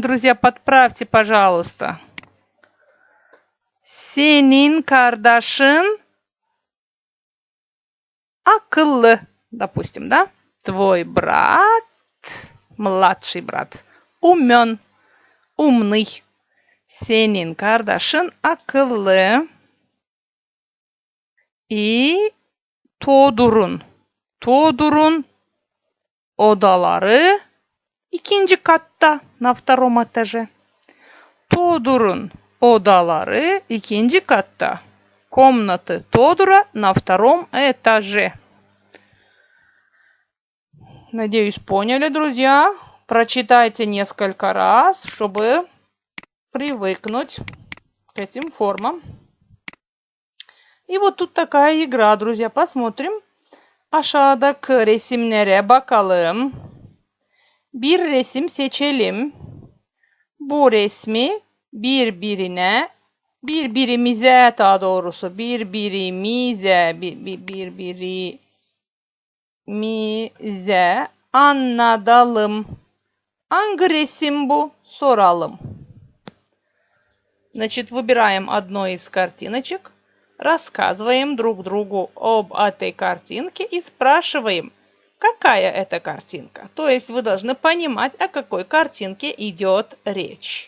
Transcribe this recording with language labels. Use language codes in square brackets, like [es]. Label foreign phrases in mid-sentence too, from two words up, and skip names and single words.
[ru] Друзья, подправьте, пожалуйста. [tr] Senin kardeşin akıllı, [ru] допустим, да? Твой брат, mладший брат, умен, umный. [tr] Senin kardeşin akıllı. [ru] И Todur'un. [tr] Todur'un odaları ikinci katta. [ru] На втором этаже. [tr] Тодур'un odaları ikinci katta. [ru] Комнаты Тодура на втором этаже. Надеюсь, поняли, друзья. Прочитайте несколько раз, чтобы привыкнуть к этим формам. И вот тут такая игра, друзья. Посмотрим. [tr] Aşağıdaki resimlere bakalım. Bir resim seçelim. Bu resmi birbirimize daha doğrusu birbirimize anlatalım. Hangi resim bu? Soralım. [ru] Значит, выбираем одну из картиночек, рассказываем друг другу об этой картинке и спрашиваем, какая это картинка. То есть вы должны понимать, о какой картинке идет речь.